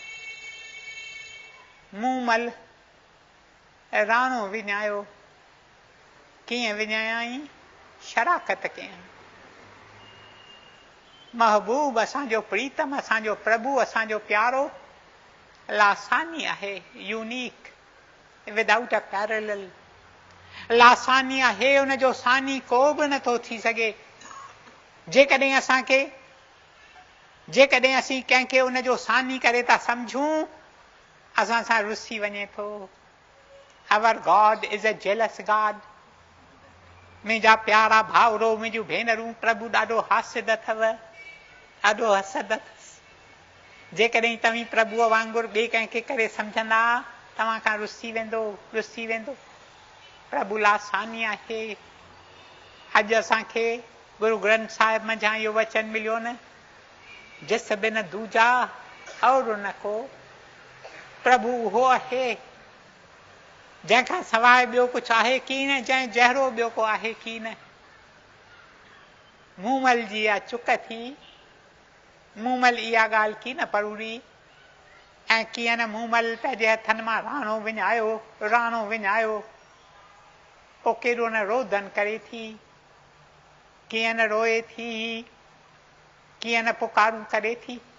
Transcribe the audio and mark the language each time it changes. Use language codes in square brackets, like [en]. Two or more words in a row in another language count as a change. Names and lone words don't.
[sd] मूमल राणो विञायो। कीअं विञायाई? शराकत कयईं। महबूब असांजो प्रीतम, असांजो प्रभु, असांजो प्यारो लासानी आहे, [en] unique, without a parallel. [sd] लासानी आहे, उनजो सानी को बि नथो थी सघे। जेकॾहिं असीं कंहिंखे उनजो सानी करे था सम्झूं, असां सां रुसी वञे थो। [en] our God is a jealous God. [sd] मुंहिंजा प्यारा भाउरो, मुंहिंजूं भेनरूं, प्रभु ॾाढो हास्यद अथव, ॾाढो हसद अथसि। जेकॾहिं तव्हीं प्रभुअ वांगुरु ॿिए कंहिंखे करे सम्झंदा, तव्हां खां रुसी वेंदो, रुसी वेंदो। प्रभु लासानी आहे। अॼु असांखे गुरु ग्रंथ साहिब मंझां इहो वचन मिलियो न, [pa] ਜਿਸ ਬਿਨ ਦੂਜਾ ਔਰ ਨ ਕੋ, [sd] प्रभु उहो आहे जंहिंखां सवाइ ॿियो कुझु आहे की न, जंहिं जहिड़ो ॿियो को आहे की न। मूमल जी इहा चुक थी, मूमल इहा ॻाल्हि की न परूरी, ऐं कीअं न मूमल पंहिंजे हथनि मां राणो विञायो, पोइ केॾो न रोदन करे थी, कीअं न रोए थी, कीअं न पुकारूं करे थी।